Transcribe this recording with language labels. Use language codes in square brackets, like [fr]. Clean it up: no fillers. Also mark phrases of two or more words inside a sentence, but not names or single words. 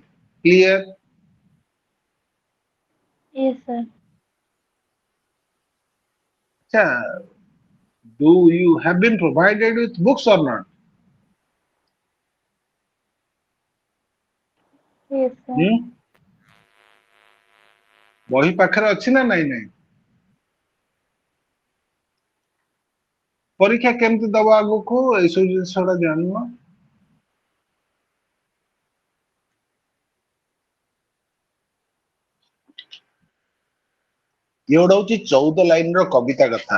[en] Clear? yes sir Achha, do you have been provided with books or not? yes sir [or] Hmm? ବହି ପାଖରେ ଅଛି ନା ନାଇଁ ନାଇଁ? ପରୀକ୍ଷା କେମିତି ଦବ ଆଗକୁ ଏଇସବୁ ଜିନିଷ ଗୁଡା ଜାଣିନ? ଇଏ ଗୋଟେ ହଉଛି 14 ଲାଇନର କବିତା କଥା।